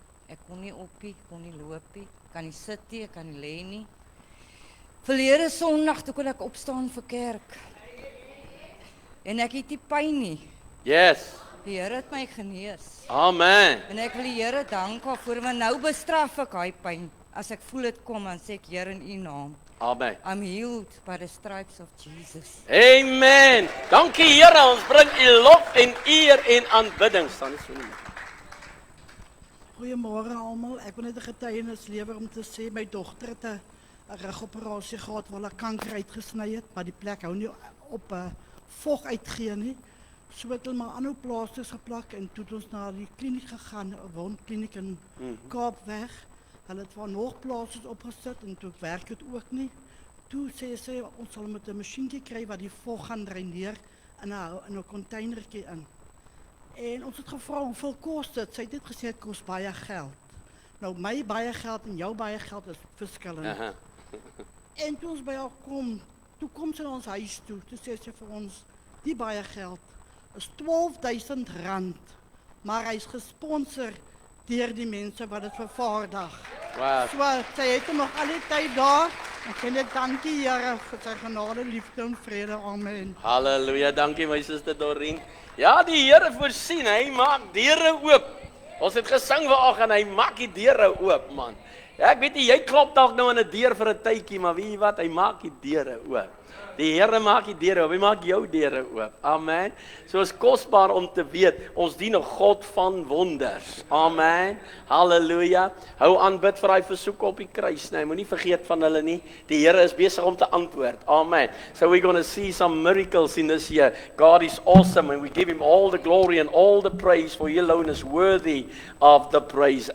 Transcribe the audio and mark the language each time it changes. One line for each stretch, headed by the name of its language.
Afrikaans: Ek kon nie op nie, kon nie loop nie, kan nie sit nie, ek kan nie lê nie. Verlede Sondag toe kon ek opstaan vir kerk. En ek het nie pyn nie.
English: Yes.
Afrikaans: Die Here het my genees. Amen. En ek wil die Here dank waarvoor, want nou bestraf ek hy pyn. As ek voel dit kom, dan sê ek Here in U naam. Amen.
English: I'm healed by the stripes of Jesus.
Afrikaans: Amen. Dankie Here, ons bring U lof en eer en aanbidding. Staan net so nie. Goeiemôre almal. Ek wil net 'n getuienis lewer om te sê my dogter het 'n rugoperasie gehad waar hulle kanker uitgesny het, maar die plek hou nie op vog uitgee nie. So het hulle maar aanhou plasters geplak en toe het ons na die kliniek gegaan, 'n wondkliniek in Kaapweg. Hulle het waar nog plasters opgesit en toe werk dit ook nie. Toe sê sy ons sal met 'n masjienkie kry wat die vog gaan dreineer in 'n containertjie in. En ons het gevra hoeveel kos dit. Sy het net gesê dit kos baie geld. Nou my baie geld en jou baie geld is verskillend. En toe ons by haar kom, toe kom sy na ons huis toe. Toe sê sy vir ons, die baie geld is R12.000, maar hy's gesponsor deur die mense wat dit vervaardig.
English: Wow.
Afrikaans: So sy het hom nog al die tyd daar. Ek sê net dankie Here vir sy genade, liefde en vrede. Amen. Halleluja. Dankie my suster Dorien. Ja, die Here voorsien, hy maak deure oop. Ons het gesing vanoggend, hy maak die deure oop, man. Ja, ek weet nie, jy klop dalk nou aan 'n deur vir 'n tydjie, maar weet jy wat, hy maak die deure oop. Die Here maak die deure oop, hy maak jou deure oop. Amen. So is kosbaar om te weet, ons dien 'n God van wonders. Amen. Halleluja. Hou aan bid vir daai versoeke op die kruis, nee, moenie vergeet van hulle nie. Die Here is besig om te antwoord. Amen.
English: So we're going to see some miracles in this year. God is awesome and we give him all the glory and all the praise, for he alone is worthy of the praise.